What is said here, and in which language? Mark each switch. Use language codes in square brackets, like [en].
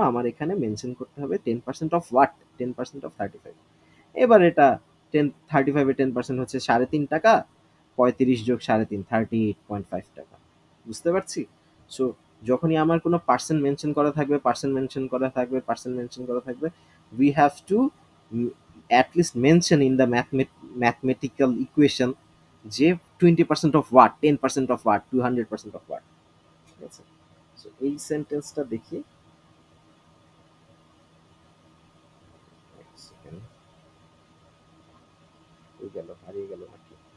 [bn] আমার এখানে মেনশন করতে হবে 10% অফ হোয়াট, 10% অফ 35। এবার এটা 35-এ 10% হচ্ছে 3.5 টাকা, 35 + 3.5 38.5 টাকা, বুঝতে পারছি। সো যখনই আমার কোনো পার্সেন্ট মেনশন করা থাকবে, পার্সেন্ট মেনশন করা থাকবে, পার্সেন্ট মেনশন করা থাকবে, [en] we have to at least mention in the mathematical equation যে 20% of what, 10% of what, 200% of what, [bn] ঠিক আছে? সো এই সেন্টেন্সটা দেখি, এক সেকেন্ড, হয়ে গেল, হারিয়ে গেল নাকি?